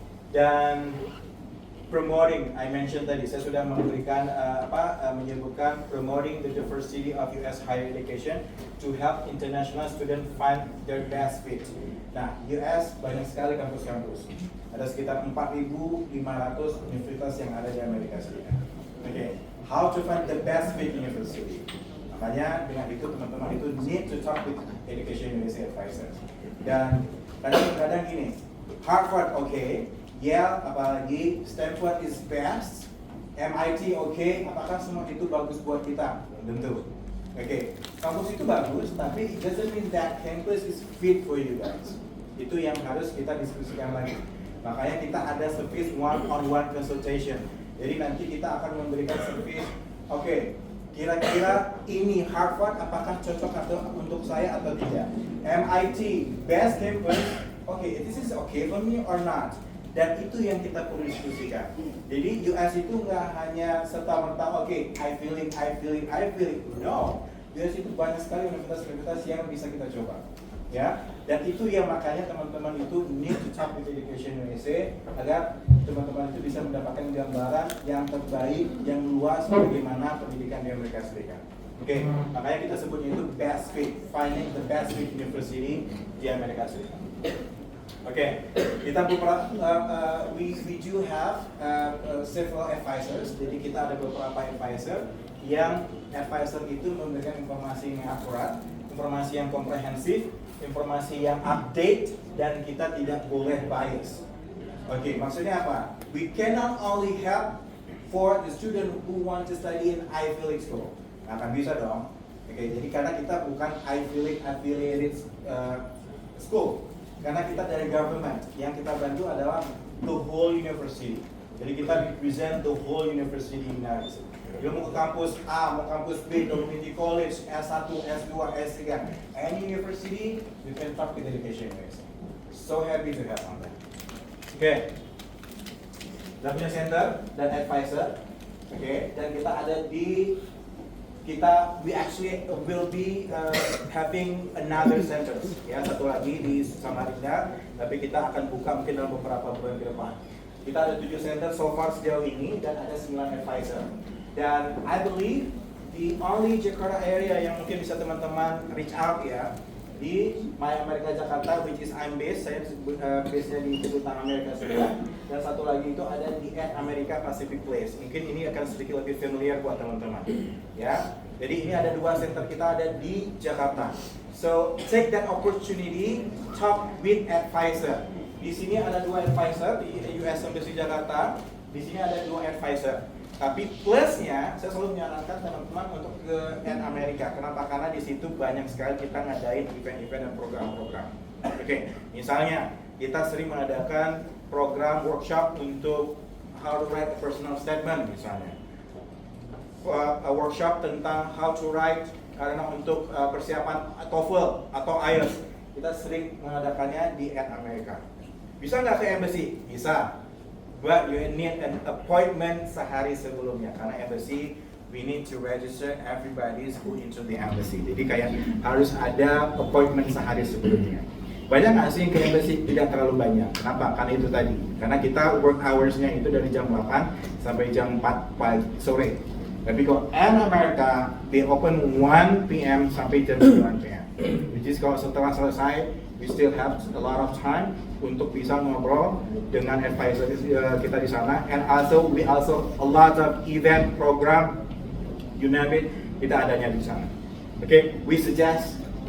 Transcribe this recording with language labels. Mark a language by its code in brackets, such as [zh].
[en] Dan promoting, I mentioned [id] tadi, saya sudah memberikan menyebutkan [en] promoting the diversity of US higher education to help international students find their best fit. [id] Nah, US banyak sekali kampus-kampus. Ada sekitar 4.500 universitas yang ada di Amerika Serikat. [en] Oke, how to find the best fit university? [id] Makanya dengan itu teman-teman itu [en] need to talk with Education USA advisors. [id] Dan kadang-kadang gini, Harvard Yale apalagi, [en] Stanford is best, [id] MIT apakah semua itu bagus buat kita? Tentu. Kampus itu bagus, tapi [en] it doesn't mean that campus is fit for you guys. [id] Itu yang harus kita diskusikan lagi. Makanya kita ada service one-on-one consultation. Jadi nanti kita akan memberikan service, kira-kira ini Harvard apakah cocok untuk saya atau tidak? [en] MIT, best campus, this is okay for me or not? [id] Dan itu yang kita perlu diskusikan. Jadi US itu nggak hanya serta-merta I feeling. No, US itu banyak sekali universitas-universitas yang bisa kita coba. Ya, dan itu yang makanya teman-teman itu [en] need to talk with [id] Education USA agar teman-teman itu bisa mendapatkan gambaran yang terbaik, yang luas bagaimana pendidikan di Amerika Serikat. Makanya kita sebutnya itu best fit, [en] finding the best fit university [id] di Amerika Serikat. [en] Kita we do have several advisors. [id] Jadi kita ada beberapa advisor yang advisor itu memberikan informasi yang akurat, informasi yang komprehensif, informasi yang update, dan kita tidak boleh bias. Maksudnya apa? [en] We cannot only help for the student who want to study in Ivy League school. [id] Nggak akan bisa dong. Jadi karena kita bukan Ivy League affiliated school. Karena kita dari government, yang kita bantu adalah [en] the whole university. [id] Jadi kita [en] represent the whole university in United States. [id] Dia mau ke kampus A, mau kampus B, [en] community college, S1, S2, S3, any university, you can talk with Education USA. So happy to have on that. [id] Kita punya center dan advisor. Dan kita ada di [en] we actually will be having another center, [id] satu lagi di Samarinda, tapi kita akan buka mungkin dalam beberapa bulan ke depan. Kita ada 7 center so far sejauh ini dan ada 9 advisor. Dan [en] I believe the only Jakarta area [id] yang mungkin bisa teman-teman reach out di My America Jakarta, [en] which is I'm based, [id] saya base-nya di Kedutaan Amerika Serikat, dan satu lagi itu ada di America Pacific Place. Mungkin ini akan sedikit lebih familiar buat teman-teman. Jadi ini ada 2 center kita ada di Jakarta. [en] So take that opportunity, talk with advisor. [id] Di sini ada 2 advisor di US Embassy Jakarta. Di sini ada 2 advisor. Tapi plusnya, saya selalu menyarankan teman-teman untuk ke Amerika. Kenapa? Karena di situ banyak sekali kita ngadain event-event dan program-program. Misalnya kita sering mengadakan program workshop untuk [en] how to write a personal statement [id] misalnya. A workshop tentang [en] how to write [id] karena untuk persiapan TOEFL atau IELTS. Kita sering mengadakannya di Amerika. Bisa nggak ke embassy? Bisa. [en] But you need an appointment [id] sehari sebelumnya karena [en] embassy we need to register everybody who into the embassy. [id] Jadi kayak harus ada appointment sehari sebelumnya. Banyak nggak sih ke embassy? Tidak terlalu banyak. Kenapa? Karena itu tadi. Karena kita work hours-nya itu dari jam 8 sampai jam 4 pagi sore. Tapi kalau [en] in America, they open 1 p.m. [id] sampai jam 9 p.m. [en] Which is [id] kalau setelah selesai, [en] we still have a lot of time [id] untuk bisa ngobrol dengan advisor kita di sana. [en] And also, we also a lot of event program, you name it, [id] kita adanya di sana. [en] We suggest